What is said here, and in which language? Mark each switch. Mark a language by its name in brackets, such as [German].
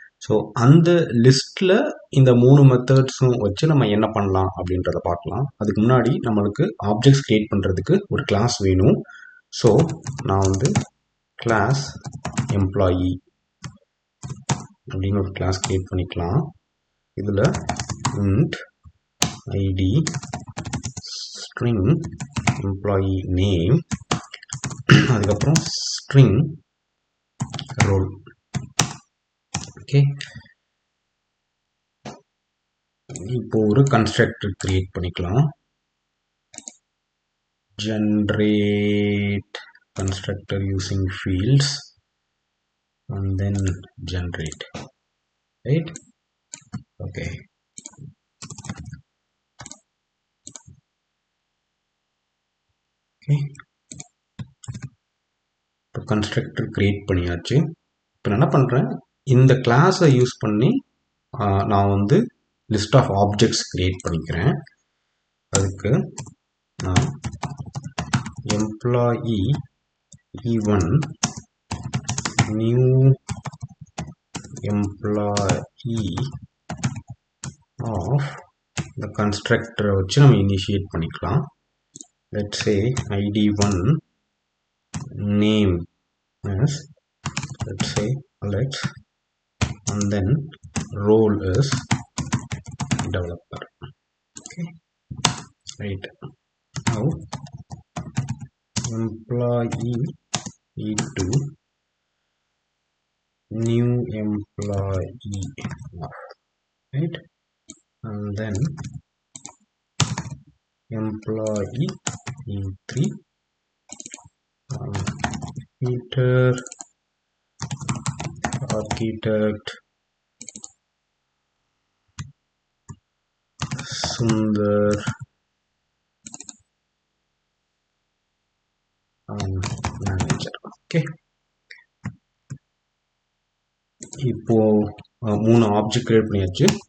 [Tamil] So அந்த லிஸ்ட்டில் இந்த 3 மெத்தட்ஸும் வச்சு நம்ம என்ன பண்ணலாம் அப்படின்றத பார்க்கலாம். அதுக்கு முன்னாடி நம்மளுக்கு ஆப்ஜெக்ட்ஸ் கிரியேட் பண்ணுறதுக்கு ஒரு கிளாஸ் வேணும். ஸோ நான் வந்து கிளாஸ் எம்ப்ளாயி அப்படின்னு ஒரு கிளாஸ் கிரியேட் பண்ணிக்கலாம். இதில் int id string employee name, அதுக்கப்புறம் string role. ஓகே, இப்போ ஒரு கன்ஸ்ட்ரக்டர் கிரியேட் பண்ணிக்கலாம். [English] generate constructor using fields and then generate, right? [Tamil] Okay, இப்போ கன்ஸ்ட்ரக்டர் கிரியேட் பண்ணியாச்சு. இப்போ என்ன பண்ணுறேன், இந்த கிளாஸை யூஸ் பண்ணி நான் வந்து லிஸ்ட் ஆஃப் ஆப்ஜெக்ட்ஸ் கிரியேட் பண்ணிக்கிறேன். அதுக்கு நான் employee E1 new employee of இந்த கன்ஸ்ட்ரக்டரை வச்சு நம்ம இனிஷியேட் பண்ணிக்கலாம். [English] let's say id1 name is, let's say Alex, and then role is developer. Okay, right. Now employee E2 new employee, right, and then employee E3 Peter, architect, Sundar, manager. [Tamil] Okay, இப்போ 3 object create பண்ணியாச்சு.